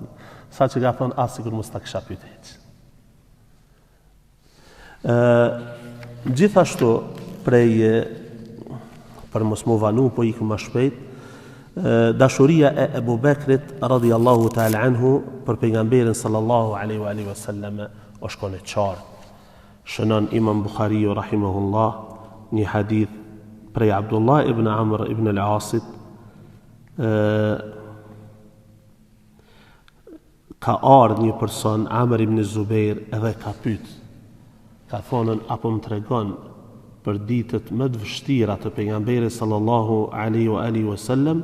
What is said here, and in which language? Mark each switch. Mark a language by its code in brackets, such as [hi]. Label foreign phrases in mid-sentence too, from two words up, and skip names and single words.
[sq] Saqë ka thonë as sikur mos ta kisha pyet hiç. Gjithashtu për mos mu vanu po ikëm më shpejt, dashuria e Ebu Bekrit [ar] رضي الله تعالى عنه [sq] për pejgamberin [ar] صلى الله عليه وسلم [sq] është kone qartë. Shënon Imam Bukhariu rahimahullah një hadith prej Abdullah ibn Amr ibn al-Asit, ka ardhur një person Amr ibn Zubair edhe ka pyet, ka thonën apo më tregon për ditët më të vështira të pejgamberit [ar] صلى الله عليه وسلم?